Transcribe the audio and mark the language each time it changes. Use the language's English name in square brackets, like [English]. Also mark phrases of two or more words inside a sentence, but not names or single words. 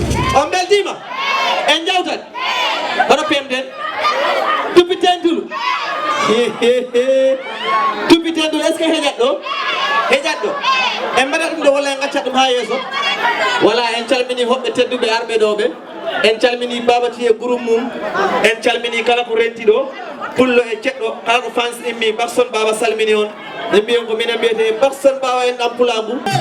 [Fula] On beltima. En jawtat. Hono pemden. Tuppi tendulu. Tuppi tendulu, [French] est-ce que [Fula] heƴat ɗo? Heƴat ɗo. En mbaɗat ɗum ɗo, walla en gaccat ɗum ha yeeso? Voilà, en calmini hoɓɓe tedduɓe arɓe ɗo ɓe. En calmini Baba T e groupe mum. En calmini kala ko renti ɗo. Pullo e ceɗɗo, kala ko fans immi, Barson Baba salmini on. En mbiyen ko minen mbiyete Barson Baba en ɗan pulagu.